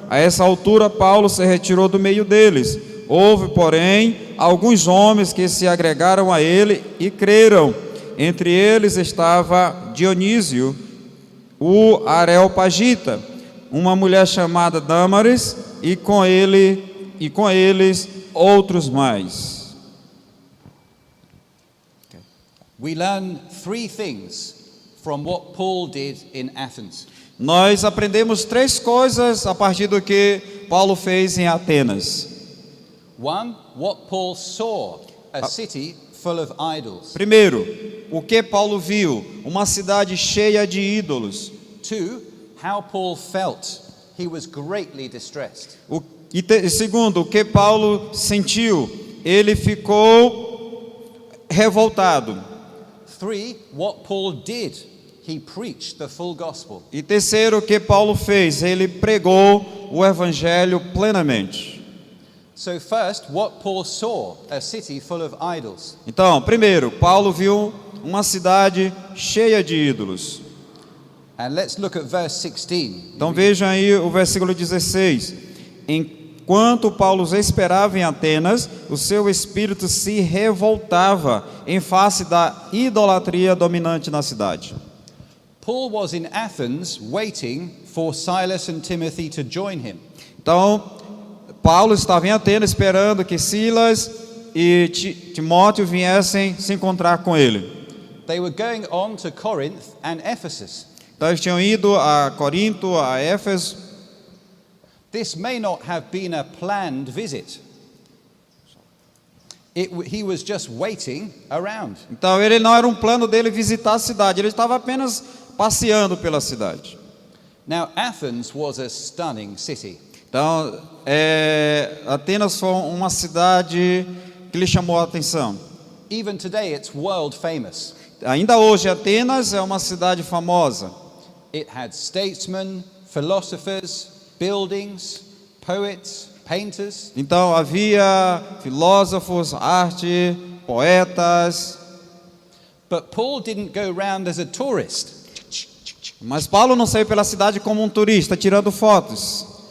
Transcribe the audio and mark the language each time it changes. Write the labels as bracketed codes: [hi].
[pt] A essa altura Paulo se retirou do meio deles. Houve, porém, alguns homens que se agregaram a ele e creram. Entre eles estava Dionísio, o Areopagita, uma mulher chamada Dâmaris, e com eles outros mais. [en] We learn three things from what Paul did in Athens. [pt] Nós aprendemos três coisas a partir do que Paulo fez em Atenas. [en] One, what Paul saw, a city full of idols. [pt] Primeiro, o que Paulo viu? Uma cidade cheia de ídolos. [en] Two, how Paul felt. He was greatly distressed. [pt] Segundo, o que Paulo sentiu? Ele ficou revoltado. [en] Three, what Paul did. He preached the full gospel. [pt] E terceiro, o que Paulo fez? Ele pregou o evangelho plenamente. [en] So first, what Paul saw, a city full of idols. [pt] Então, primeiro, Paulo viu uma cidade cheia de ídolos. [en] And let's look at verse 16. [pt] Então vejam aí o versículo 16. Enquanto Paulo esperava em Atenas, o seu espírito se revoltava em face da idolatria dominante na cidade. [en] Paul was in Athens waiting for Silas and Timothy to join him. [pt] Então, Paulo estava em Atenas esperando que Silas e Timóteo viessem se encontrar com ele. [en] They were going on to Corinth and Ephesus. [pt] Então eles tinham ido a Corinto, a Éfeso. [en] This may not have been a planned visit. He was just waiting around. [pt] Então ele não era um plano dele visitar a cidade, ele estava apenas passeando pela cidade. [en] Now Athens was a stunning city. [pt] Então, Atenas foi uma cidade que lhe chamou a atenção. [en] Even today it's world famous. [pt] Ainda hoje, Atenas é uma cidade famosa. [en] It had statesmen, philosophers, buildings, poets, painters. [pt] Então, havia filósofos, arte, poetas. [en] But Paul didn't go round as a tourist. [pt] Mas Paulo não saiu pela cidade como um turista, tirando fotos.